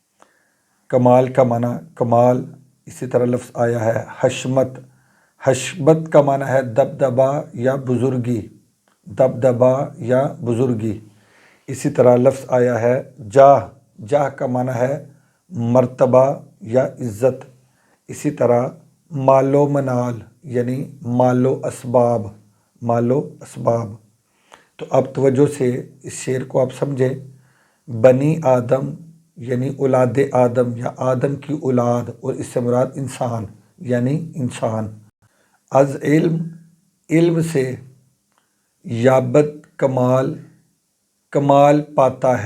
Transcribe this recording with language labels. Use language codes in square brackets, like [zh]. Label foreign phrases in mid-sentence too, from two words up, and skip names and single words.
[ur] کمال کا معنی کمال، اسی طرح لفظ آیا ہے حشمت، حشمت کا معنی ہے دبدبا یا بزرگی، دبدبا یا بزرگی۔ اسی طرح لفظ آیا ہے جاہ، جاہ کا معنی ہے مرتبہ یا عزت۔ اسی طرح مال و منال یعنی مال و اسباب، مال و اسباب۔ تو اب توجہ سے اس شعر کو آپ سمجھیں۔ [fa] بنی آدم [ur] یعنی اولاد آدم یا آدم کی اولاد، اور اس سے مراد انسان یعنی انسان۔ [fa] از علم، [ur] علم سے، [fa] یابت کمال، [ur] کمال پاتا ہے۔